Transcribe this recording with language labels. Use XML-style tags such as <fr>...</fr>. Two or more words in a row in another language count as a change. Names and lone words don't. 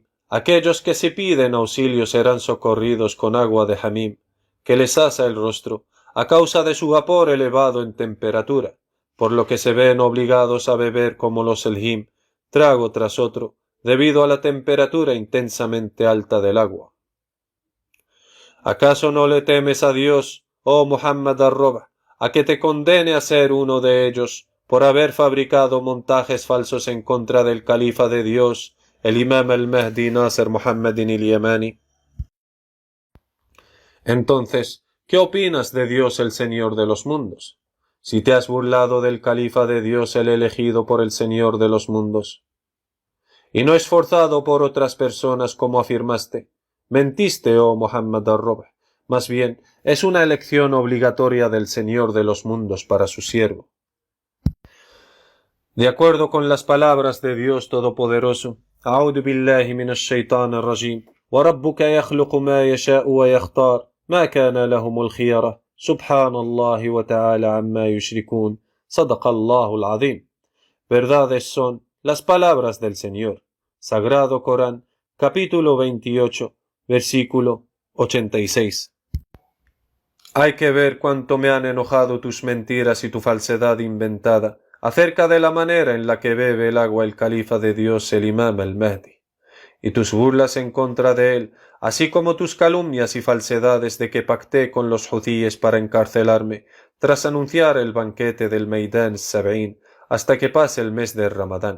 <es>Aquellos que si piden auxilio serán socorridos con agua de Hamim, que les asa el rostro, a causa de su vapor elevado en temperatura, por lo que se ven obligados a beber como los aljim, trago tras otro, debido a la temperatura intensamente alta del agua. ¿Acaso no le temes a Dios, oh Muhammad al-Roba, a que te condene a ser uno de ellos por haber fabricado montajes falsos en contra del Califa de Dios, el Imam al-Mahdi Nasser Muhammad al-Yamani? Entonces, ¿qué opinas de Dios, el Señor de los mundos? Si te has burlado del Califa de Dios, el elegido por el Señor de los mundos, y no esforzado por otras personas como afirmaste, mentiste, oh Muhammad al-Roba. Más bien, es una elección obligatoria del Señor de los mundos para su siervo. De acuerdo con las palabras de Dios Todopoderoso,</es> <ar>أعوذ بالله من الشيطان الرجيم، وربك يخلق ما يشاء ويختار، ما كان لهم الخيرة، سبحان الله وتعالى عما يشركون، صدق الله العظيم.</ar> <es>Verdades son las palabras del Señor. Sagrado Corán, capítulo 28, versículo 86. Hay que ver cuánto me han enojado tus mentiras y tu falsedad inventada acerca de la manera en la que bebe el agua el Califa de Dios, el Imam al-Mahdi, y tus burlas en contra de él, así como tus calumnias y falsedades de que pacté con los judíes para encarcelarme, tras anunciar el banquete del Maidan Sab'in, hasta que pase el mes de Ramadán.</es>